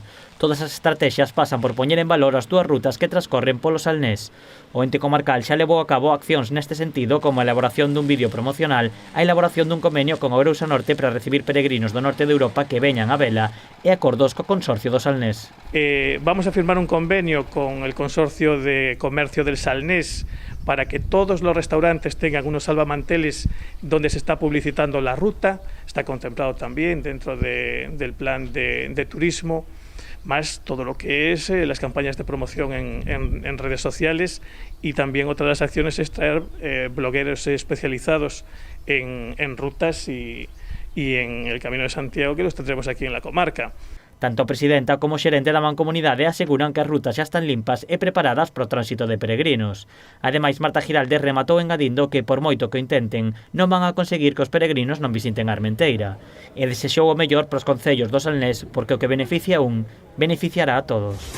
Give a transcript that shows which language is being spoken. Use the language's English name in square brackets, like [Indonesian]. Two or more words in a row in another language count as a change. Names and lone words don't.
[Galician] Todas as estrategias pasan por poñer en valor as dúas rutas que transcorren polo Salnés. O ente comarcal xa levou a cabo accións neste sentido, como a elaboración dun vídeo promocional, a elaboración dun convenio con Ourense Norte para recibir peregrinos do norte de Europa que veñan a vela e acordos co Consorcio do Salnés. [Spanish] Vamos a firmar un convenio con el Consorcio de Comercio del Salnés para que todos los restaurantes tengan unos salvamanteles donde se está publicitando la ruta. Está contemplado también dentro del plan de turismo, más todo lo que es las campañas de promoción en redes sociales, y también otra de las acciones es traer blogueros especializados en rutas y y en el Camino de Santiago, que los tendremos aquí en la comarca. [Galician] Tanto a presidenta como o xerente da Mancomunidade aseguran que as rutas xa están limpas e preparadas para o tránsito de peregrinos. Ademais, Marta Giralde rematou engadindo que, por moito que o intenten, non van a conseguir que os peregrinos non visiten a Armenteira. E desexou o mellor para os concellos do Salnés porque o que beneficia a un, beneficiará a todos.